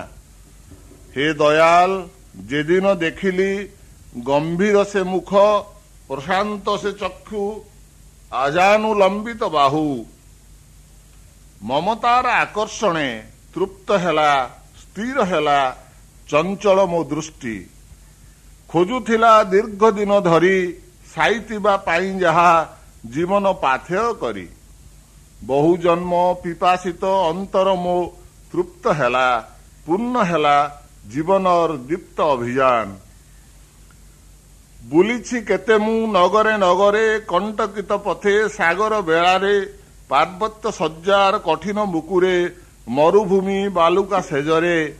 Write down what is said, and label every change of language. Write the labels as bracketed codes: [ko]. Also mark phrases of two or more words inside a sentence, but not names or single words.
[or] ହେ ଦୟାଳ, ଯେଦିନ ଦେଖିଲି ଗମ୍ଭୀର ସେ ମୁଖ। ପ୍ରଶାନ୍ତ ସେ ଚକ୍ଷୁ, ଆଜାନୁଲମ୍ବିତ ବାହୁ। ମମତାର ଆକର୍ଷଣେ ତୃପ୍ତ ହେଲା, ସ୍ଥିର ହେଲା। ଚଞ୍ଚଳ ମୋ ଦୃଷ୍ଟି ଖୋଜୁଥିଲା ଦୀର୍ଘ ଦିନ ଧରି ସାଇଥିବା ପାଇଁ ଯାହା ଜୀବନ ପାଥେୟ କରି ବହୁ ଜନ୍ମ ପିପାସିତ ଅନ୍ତର ମୋ ତୃପ୍ତ ହେଲା ପୂର୍ଣ୍ଣ ହେଲା ଜୀବନର ଦୀପ୍ତ ଅଭିଯାନ ବୁଲିଛି କେତେ ମୁଁ ନଗରେ ନଗରେ କଣ୍ଟକିତ ପଥେ ସାଗର ବେଳାରେ ପାର୍ବତ୍ୟ ଶଯ୍ୟାର କଠିନ ବୁକୁରେ ମରୁଭୂମି ବାଲୁକା ସେଜରେ